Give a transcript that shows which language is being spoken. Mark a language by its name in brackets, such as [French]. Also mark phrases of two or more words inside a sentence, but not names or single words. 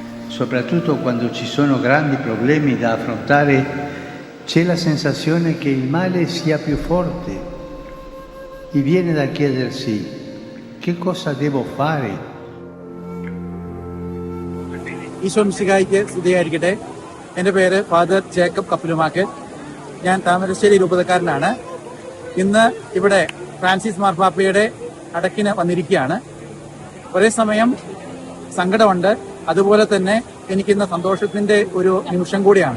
[Italian] soprattutto quando ci sono grandi problemi da affrontare, c'è la sensazione che il male sia più forte e viene da chiedersi che cosa devo fare. [Malayalam] ഈശോ മിശിഹായിക്ക് സ്തുതിയായിരിക്കട്ടെ. എൻ്റെ പേര് ഫാദർ ജേക്കബ് കപ്പലുമാക്ക്. ഞാൻ താമരശ്ശേരി രൂപതക്കാരനാണ്. ഇന്ന് ഇവിടെ ഫ്രാൻസിസ് മാർപ്പാപ്പയുടെ അടക്കിന് വന്നിരിക്കുകയാണ്. ഒരേ സമയം സങ്കടമുണ്ട്, അതുപോലെ തന്നെ എനിക്കിന്ന് സന്തോഷത്തിന്റെ ഒരു നിമിഷം കൂടിയാണ്.